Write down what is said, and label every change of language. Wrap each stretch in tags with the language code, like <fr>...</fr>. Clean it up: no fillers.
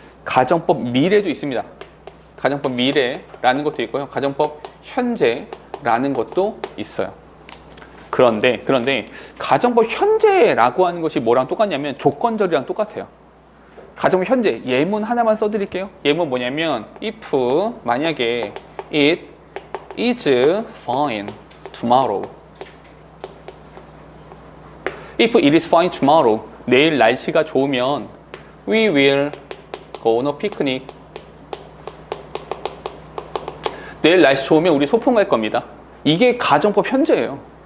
<ko>가정법 미래도 있습니다. 가정법 미래라는 것도 있고요. 가정법 현재라는 것도 있어요. 그런데 가정법 현재라고 하는 것이 뭐랑 똑같냐면 조건절이랑 똑같아요. 가정법 현재 예문 하나만 써드릴게요. 예문 뭐냐면</ko> <en>if</en> <ko>만약에</ko> <en>it is fine tomorrow, if it is fine tomorrow,</en> <ko>내일 날씨가 좋으면</ko> <en>we will go on a picnic.</en> <ko>내일 날씨 좋으면 우리 소풍 갈 겁니다. 이게 가정법 현재예요.</ko>